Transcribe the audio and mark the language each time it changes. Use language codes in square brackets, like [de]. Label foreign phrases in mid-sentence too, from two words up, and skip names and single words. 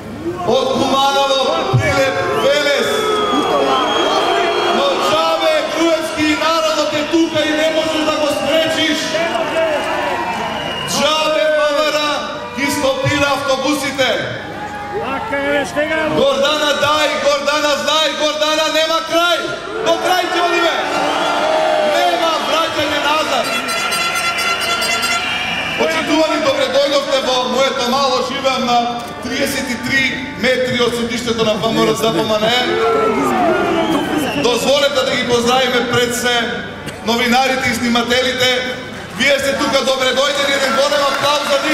[mk] од Куманово, Прилеп, Велес. Но џабе, груевски народ те тука и не можеш да го спречиш. Џабе Вавара ќе стопира автобусите. Гордана дај, Гордана знај, Гордана нема крај. До крај ќе Оливе. Нема враќање назад. Почитувани, добре дојдовте во моето мало, живеам на 33 метри од седиштето на ВМРО ЗПМН. Дозволете да ги поздравиме пред се новинарите и снимателите. Вие сте тука добре дојдени, еден голем аплауз за нив.